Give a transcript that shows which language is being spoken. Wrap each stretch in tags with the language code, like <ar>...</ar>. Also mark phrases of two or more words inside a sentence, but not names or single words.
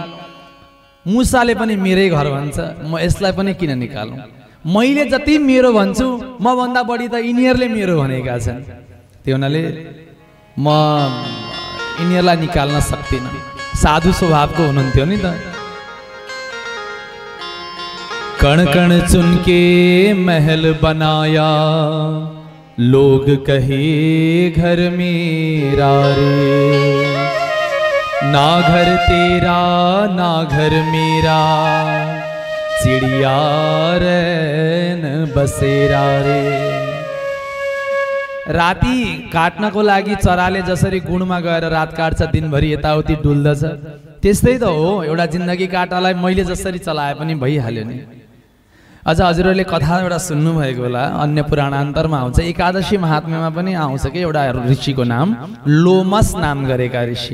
<ne>मुसाले पनि मेरै घर भन्छ, म यसलाई पनि किन निकालौँ? मैले जति मेरो भन्छु, म भन्दा बढी त यिनीहरूले मेरो भनेका छन्। त्यो हुनाले म यिनीहरूलाई निकाल्न सक्दिनँ। साधु स्वभावको हुनुहुन्थ्यो नि त।</ne> <hi>कण कण चुनके महल बनाया, लोग कहे घर मेरा रे। ना घर तेरा ना घर मेरा चिड़िया रैन बसेरा रे।</hi> <ne>राति काट्नको लागि चराले जसरी गुणमा गएर रात काट्छ, दिनभरि यताउति डुल्दछ, त्यस्तै त हो एउटा जिन्दगी काटालाई मैले जसरी चलाए पनि भइहाल्यो नि। अझ हजुरहरूले कथा एउटा सुन्नुभएको होला, अन्य पुराणान्तरमा आउँछ, एकादशी महात्म्यमा पनि आउँछ कि एउटा ऋषिको नाम लोमस नाम गरेका ऋषि।</ne>